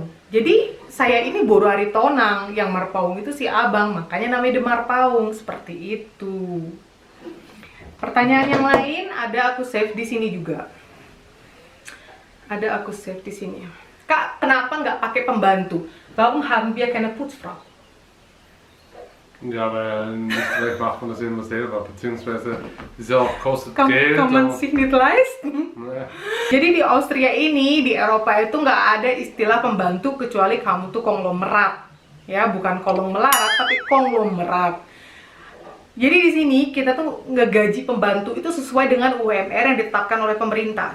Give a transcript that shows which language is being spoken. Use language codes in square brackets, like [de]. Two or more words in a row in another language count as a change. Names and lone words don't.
[id] Jadi saya ini Boro Aritonang, yang Mar Paung itu si abang, makanya namanya Demar Paung. Seperti itu. Pertanyaan yang lain ada aku save di sini juga. Ada aku save di sini. Kak, kenapa nggak pakai pembantu? [de] Warum haben wir keine Putzfrau? Ja, weil nicht vielleicht macht man das immer selber, beziehungsweise ist ja auch kostet Geld. Kann man sich nicht leisten? [id] Nah. Jadi di Austria ini, di Eropa itu nggak ada istilah pembantu kecuali kamu tuh konglomerat. Ya, bukan kolong melarat, tapi konglomerat. Jadi di sini kita tuh ngegaji pembantu itu sesuai dengan UMR yang ditetapkan oleh pemerintah.